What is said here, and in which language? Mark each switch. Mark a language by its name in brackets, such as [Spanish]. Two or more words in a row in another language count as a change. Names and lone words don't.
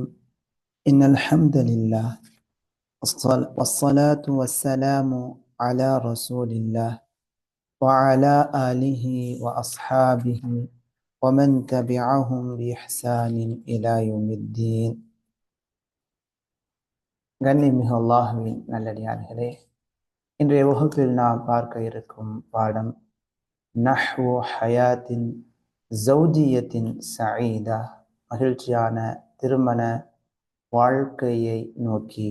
[Arabic] إن الحمد لله والصلاة والسلام على رسول الله وعلى آله وأصحابه ومن تبعهم بإحسان إلى يوم الدين. [Tamil] கண்ணியமிகு அல்லாஹ்வின் நல்லடியார்களே, இன்றைய வகுப்பில் நாம் பார்க்க இருக்கும் பாடம் [Arabic] نحو حياة زوجية سعيدة, [Tamil] மகிழ்ச்சியான திருமண வாழ்க்கையை நோக்கி.